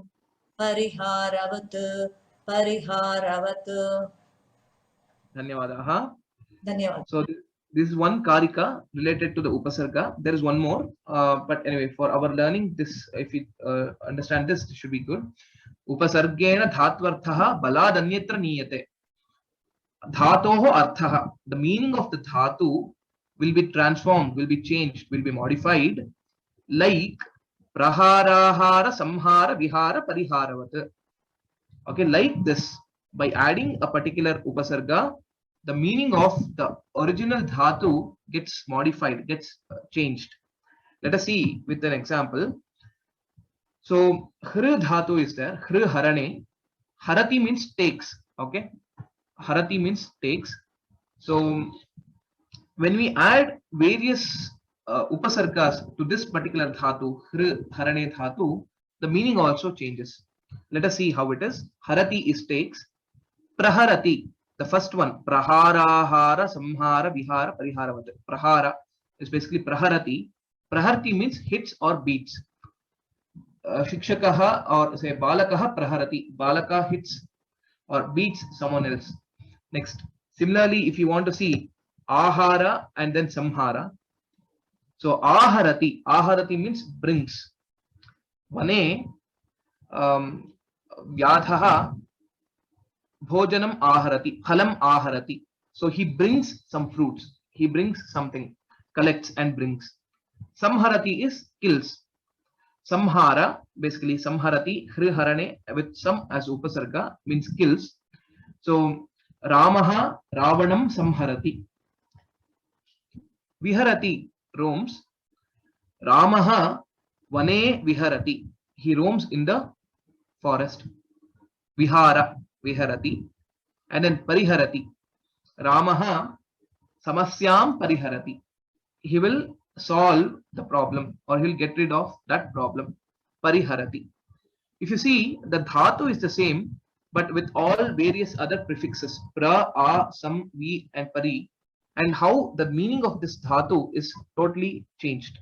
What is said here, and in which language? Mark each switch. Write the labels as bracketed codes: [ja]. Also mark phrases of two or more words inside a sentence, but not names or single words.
[sa] Pariharavat. Pariharavat. Dhanyavadaha. Dhanyavad. [en] So this is one karika related to the upasarga. There is one more, but anyway, for our learning, this, if you understand this, should be good. [sa] Upasargena dhatvarthaha baladanyatra niyate. Dhatoho arthaha. [en] The meaning of the dhatu will be transformed, will be changed, will be modified, like [sa] praharahara, samhara, vihara, pariharavat. [en] Okay, like this, by adding a particular upasarga, the meaning of the original dhatu gets modified, gets changed. Let us see with an example. So, hri dhatu is there, [sa] hri harane. [en] Harati means takes. Okay, harati means takes. So, when we add various upasargas to this particular dhatu, [sa] hri harane [en] dhatu, the meaning also changes. Let us see how it is. Harati is takes. Praharati, the first one, [sa] praharahara, samhara, vihara, pariharavat. [en] Prahara is basically praharati. Praharati means hits or beats. Shikshakaha or say [sa] balakaha praharati. [en] Balaka hits or beats someone else. Next, similarly, if you want to see ahara and then samhara. So aharati, aharati means brings. [sa] Vane vyadhaha bhojanam aharati, phalam aharati. [en] So he brings some fruits, he brings something, collects and brings. Samharati is kills. Samhara, basically samharati, hriharane with some as upasarga means kills. [sa] So Ramaha Ravanam samharati. Viharati roams. Ramaha vane viharati. [en] He roams in the forest. Vihara, viharati. And then pariharati. [sa] Ramaha samasyam pariharati. [en] He will solve the problem, or he will get rid of that problem. Pariharati. If you see, the dhatu is the same, but with all various other prefixes, pra, a, sam, vi, and pari, and how the meaning of this dhatu is totally changed.